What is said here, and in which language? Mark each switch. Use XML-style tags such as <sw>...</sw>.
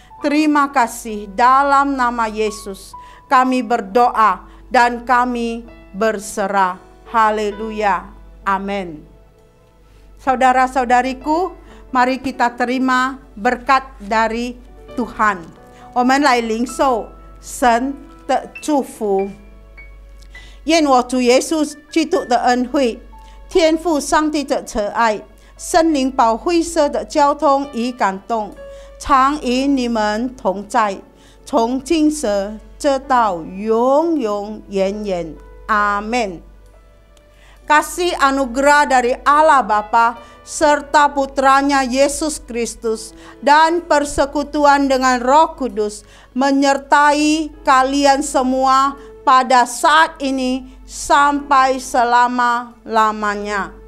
<id>Terima kasih, dalam nama Yesus kami berdoa dan kami berserah. Haleluya. Amin. Saudara-saudariku, mari kita terima berkat dari Tuhan.</id> <zh>我们来领受神的祝福。愿我主耶稣基督的恩惠、天父上帝的慈爱、圣灵保惠师的交通与感动，常与你们同在，从今时直到永永远远。阿们。</zh> <id>Kasih anugerah dari Allah Bapa serta Putranya Yesus Kristus dan persekutuan dengan Roh Kudus menyertai kalian semua pada saat ini sampai selama-lamanya.</id>